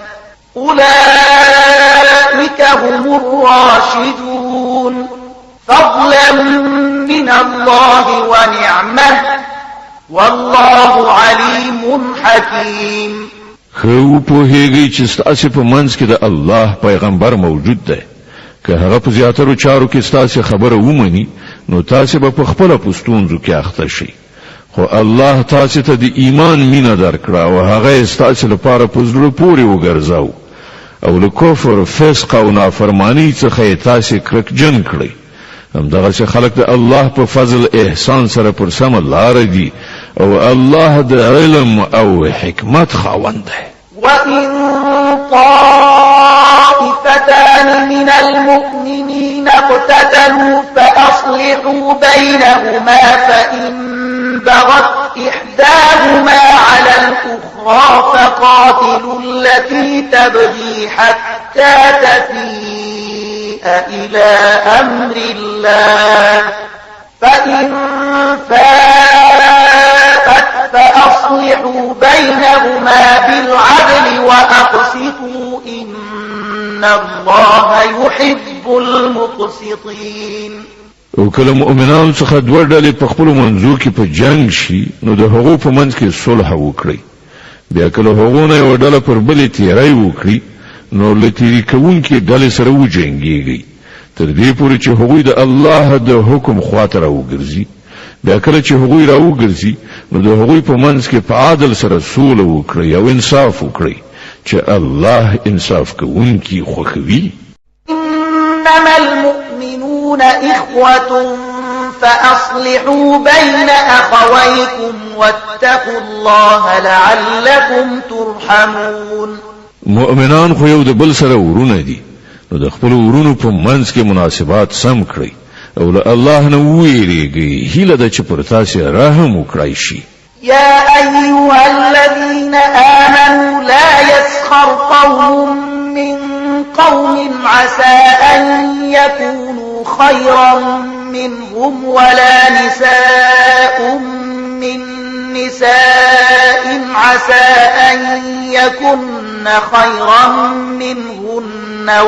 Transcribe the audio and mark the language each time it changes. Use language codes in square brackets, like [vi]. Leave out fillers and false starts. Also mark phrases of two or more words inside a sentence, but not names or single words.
[ar] أولئك هم الراشدون فضلا من الله ونعمه والله عليم حكيم. [ps] خو په هیږي چې تاسو په منځ کې د الله پیغمبر موجود دی. که هغه په زیاترو چارو کې تاسو خبره ومني نو تاسو به په خپل پښتونځو کې اخته شئ. خو الله تاسو ته د ایمان مینه درکړه او هغه تاسو لپاره په زړه پورې وګرځاو او له کفر فسق او نافرمانی څخه تاسو کرکجن کړئ. همدغه چې خلق د الله په فضل احسان سره پر سم لار دي او الله د علم او حکمت خاوند دی. [ar] وإن طائفتان من المؤمنين اقتتلوا فأصلحوا بينهما فإن بغت إحداهما على الأخرى فقاتلوا التي تبغي حتى تفيء إلى أمر الله فإن فاءت فأصلحوا بينهما بالعدل وأقسطوا إن الله يحب المقسطين. [ps] او کله مؤمنانو څخه دوه ډلې په خپل منځو کې په جنگ شي نو د هغو په منځ کې صلح وکړي. بیا کله هغو نه یو ډله پر بلې تیری وکړي نو له تیری کوونکې ډلې سره وجنګېږي تر دې پورې چې هغوی د الله د حکم خواته راوګرځي. بیا کله چې هغوی راوګرځي نو د هغوی په منځ کې په عادل سره سوله وکړي او انصاف وکړي چې الله انصاف کوونکي خوښوي. [ar] إنما المؤمنون إخوة فأصلحوا بين أخويكم واتقوا الله لعلكم ترحمون. [ps] مؤمنان خو یو د بل سره ورونه دي نو د خپل ورونو په منځ کې مناسبات سم کړئ او له الله نه ویریږئ. هیله ده چې پر تاسو رحم وکړای شي. [ar] يا أيها الذين آمنوا لا يسخر قوم من قوم عسى أن يكونوا خيرا منهم ولا نساء من نساء عسى أن يكن خيرا منهن